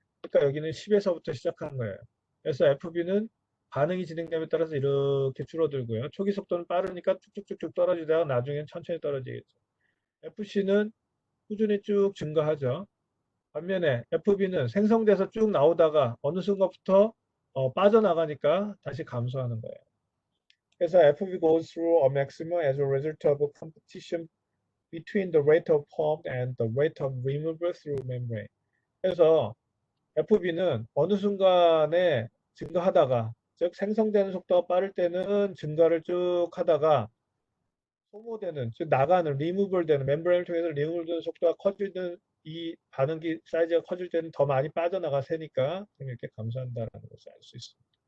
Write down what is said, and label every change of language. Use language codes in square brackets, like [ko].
[ko] 그러니까 여기는 10에서부터 시작한 거예요. 그래서 FB는 반응이 진행됨에 따라서 이렇게 줄어들고요. 초기 속도는 빠르니까 쭉쭉쭉쭉 떨어지다가 나중엔 천천히 떨어지겠죠. FC는 꾸준히 쭉 증가하죠. 반면에 FB는 생성돼서 쭉 나오다가 어느 순간부터 빠져나가니까 다시 감소하는 거예요. [en] 그래서 FB goes through a maximum as a result of a competition between the rate of pump and the rate of removal through membrane. [ko] 그래서 FB는 어느 순간에 증가하다가, 즉 생성되는 속도가 빠를 때는 증가를 쭉 하다가 소모되는, 즉 나가는, 리무벌 되는, 멤브레인을 통해서 리무벌 되는 속도가 커지는, 이 반응기 사이즈가 커질 때는 더 많이 빠져나가 새니까 이렇게 감소한다는 것을 알 수 있습니다.